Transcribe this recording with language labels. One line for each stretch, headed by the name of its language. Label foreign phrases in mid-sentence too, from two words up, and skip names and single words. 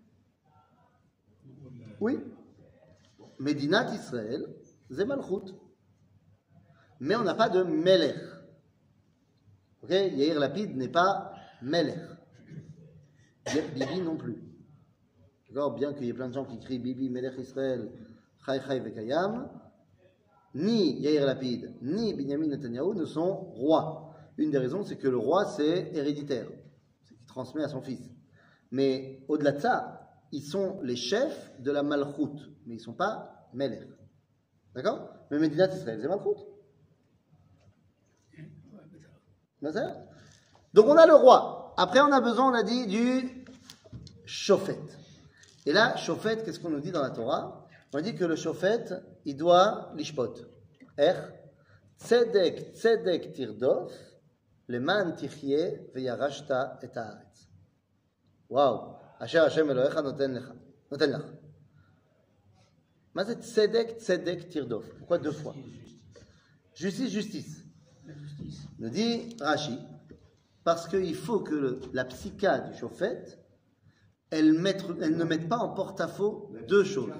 French: Oui. Médinat Israël, c'est malchoute. Mais on n'a pas de Melech. Ok? Yair Lapid n'est pas Melech. Bibi non plus. D'accord? Bien qu'il y ait plein de gens qui crient Bibi,
Hebrew: מלך ישראל, חי חי וקיים,
French: ni Yair Lapid, ni Binyamin Netanyahu ne sont rois. Une des raisons, c'est que le roi, c'est héréditaire. C'est qu'il transmet à son fils. Mais au-delà de ça, ils sont les chefs de la Malchoute. Mais ils ne sont pas Melech. D'accord? Mais Médinat Israël, c'est Malchoute. Donc on a le roi. Après on a besoin, on a dit, du shofet. Et là, shofet, qu'est-ce qu'on nous dit dans la Torah? On dit que le shofet, il doit lishpot.
Hebrew: צדק, צדק תרדוף, למען תחיה וירשת את הארץ.
French: Waouh.
Hebrew: אשר השם אלוהיך נותן לך.
French: Mais c'est
Hebrew: צדק, צדק תרדוף.
French: Pourquoi deux fois? Justice, justice. La justice. Nous dit Rashi, parce qu'il faut que la psycha du shofet, elle ne mette pas en porte-à-faux deux choses.